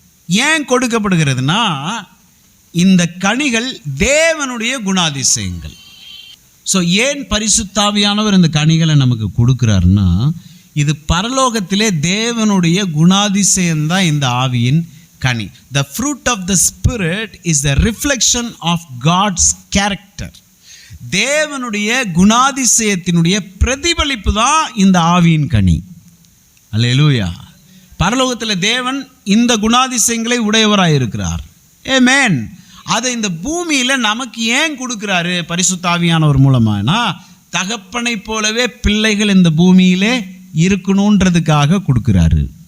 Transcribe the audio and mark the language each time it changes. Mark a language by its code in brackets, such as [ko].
[ta] ஏன் கொடுக்கப்படுகிறதுனா, இந்த கனிகள் தேவனுடைய குணாதிசயங்கள். ஸோ ஏன் பரிசுத்தாவியானவர் இந்த கனிகளை நமக்கு கொடுக்குறாருன்னா, இது பரலோகத்திலே தேவனுடைய குணாதிசயம்தான் இந்த ஆவியின் கனி. [en] The fruit of the Spirit is the reflection of God's character. [ta] தேவனுடைய குணாதிசயத்தினுடைய பிரதிபலிப்பு தான் இந்த ஆவியின் கனி. அல்லேலூயா. பரலோகத்தில் தேவன் இந்த குணாதிசயங்களை உடையவராக இருக்கிறார். ஆமென். அதை இந்த பூமியில் நமக்கு ஏன் கொடுக்குறாரு பரிசுத்தாவியானவர் மூலமானா, தகப்பனை போலவே பிள்ளைகள் இந்த பூமியிலே இருக்கணுன்றதுக்காக கொடுக்குறாரு.